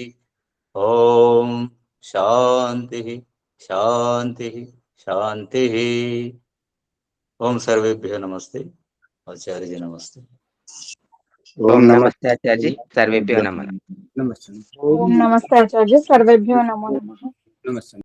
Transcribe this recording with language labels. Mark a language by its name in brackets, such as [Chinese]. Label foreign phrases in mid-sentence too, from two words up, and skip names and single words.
[Sanskrit] ఓం శాంతి శాంతి శాంతి. ఓం సర్వేభ్యో నమస్తే. [Hindi] आचार्यजी नमस्ते. ओम नमस्ते आचार्यजी [Sanskrit] सर्वेभ्यो नमः [Telugu] నమస్తే [Hindi] ओम नमस्ते आचार्य [Sanskrit] सर्वेभ्यो नमो नमः. [Telugu] నమస్తే.